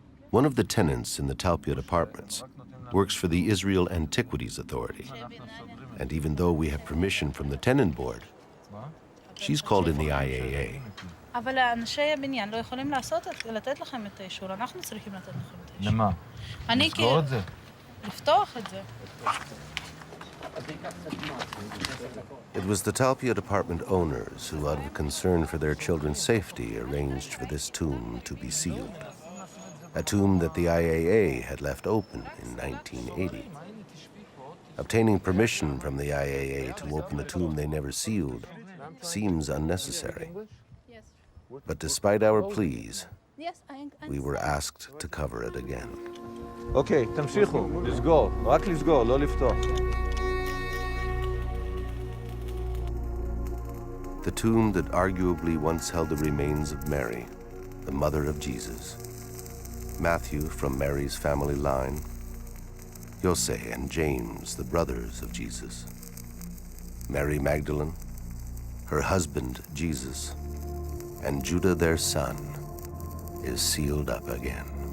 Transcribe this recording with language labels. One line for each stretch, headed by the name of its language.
English: One of the tenants in the Talpiot apartments works for the Israel Antiquities Authority. And even though we have permission from the tenant board, she's called in the IAA.
Hebrew: אבל אנשי הבניין לא יכולים לתת לכם את האישור, אנחנו צריכים לתת לכם את האישור. למה? אני לסגור את זה? לפתוח את זה.
English: It was the Talpiot apartment owners who, out of concern for their children's safety, arranged for this tomb to be sealed. A tomb that the IAA had left open in 1980. Obtaining permission from the IAA to open a tomb they never sealed seems unnecessary. But despite our pleas, we were asked to cover it again.
Hebrew: אוקיי, תמשיכו, לסגור, רק לסגור, לא לפתוח.
English: The tomb that arguably once held the remains of Mary, the mother of Jesus. Matthew from Mary's family line, Jose and James, the brothers of Jesus. Mary Magdalene, her husband Jesus, and Judah their son is sealed up again.